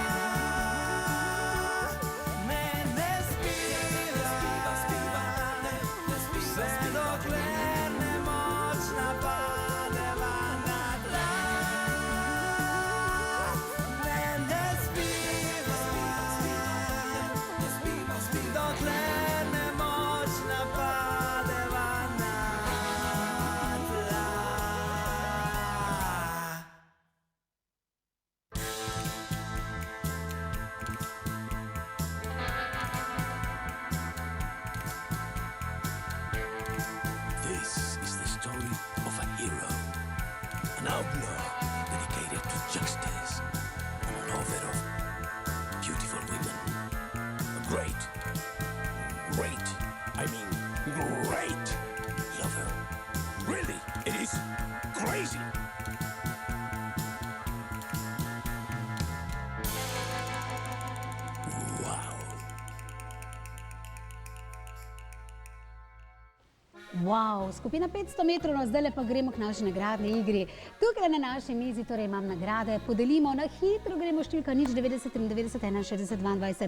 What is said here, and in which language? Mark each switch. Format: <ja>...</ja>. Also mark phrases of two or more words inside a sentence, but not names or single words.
<sl>Ne spiva, vse dokler nemočna padeva na tla. Ne spiva, dokler nemočna padeva na tla.</sl> <en>This is the story of a hero, an outlaw dedicated to justice, and a lover of beautiful women. A great lover. Really, it is crazy. Wow.</en> <sl>Wow, skupina 500 metrov, no zdaj pa gremo k naši nagradni igri. Tukaj na naši mizi torej imam nagrade, podelimo na hitro, gremo številka 090 93 61 22.</sl>